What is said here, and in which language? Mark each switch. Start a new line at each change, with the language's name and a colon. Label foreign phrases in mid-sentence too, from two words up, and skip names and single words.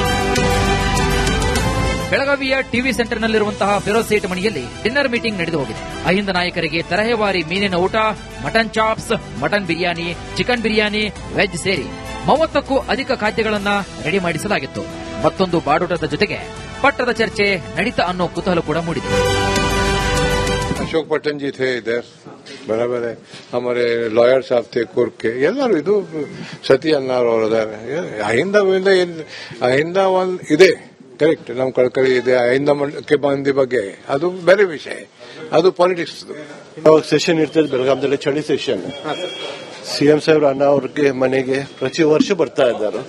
Kannada: ಬೆಳಗಾವಿಯ ಟಿವಿ ಸೆಂಟರ್ನಲ್ಲಿರುವಂತಹ ಫಿರೋಜ್ ಸೇಠ್ ಮನೆಯಲ್ಲಿ
English: dinner meeting
Kannada: ನಡೆದು ಹೋಗಿದೆ. ಅಹಿಂದ ನಾಯಕರಿಗೆ ತರಹೇವಾರಿ ಮೀನಿನ ಊಟ,
English: mutton chops,
Kannada: ಮಟನ್ ಬಿರಿಯಾನಿ, ಚಿಕನ್ ಬಿರಿಯಾನಿ, ವೆಜ್ ಸೇರಿ 30ಕ್ಕೂ ಅಧಿಕ ಖಾದ್ಯಗಳನ್ನ ರೆಡಿ ಮಾಡಿಸಲಾಗಿತ್ತು. ಮತ್ತೊಂದು ಬಾಡೂಟದ ಜೊತೆಗೆ ಪಟ್ಟದ ಚರ್ಚೆ ನಡೀತಾ ಅನ್ನೋ ಕುತೂಹಲ ಕೂಡ ಮೂಡಿದೆ.
Hindi: अशोक पट्टन जी थे इधर, बराबर है. हमारे लॉयर साहब थे कोर्ट के,
Kannada: ಎಲ್ಲರೂ ಇದು ಸತಿ ಅನ್ನಾರ್ ಅವರು ಅದಾರೆ. ಅಹಿಂದ ಒಂದು ಇದೆ, ಕರೆಕ್ಟ್. ನಮ್ಮ ಕಳ್ಕಳಿ ಇದೆ. ಅಹಿಂದ ಮಂಡಕ್ಕೆ ಬಂದಿ ಬಗ್ಗೆ ಅದು ಬೇರೆ ವಿಷಯ, ಅದು ಪಾಲಿಟಿಕ್ಸ್. ಸೆಷನ್ ಇರ್ತದೆ ಬೆಳಗಾವಿಯಲ್ಲಿ, ಚಳಿ ಸೆಷನ್. ಸಿಎಂ ಸಾಹೇಬ್ರ ಅಣ್ಣ ಅವ್ರಿಗೆ ಮನೆಗೆ ಪ್ರತಿ ವರ್ಷ ಬರ್ತಾ ಇದ್ದಾರೆ.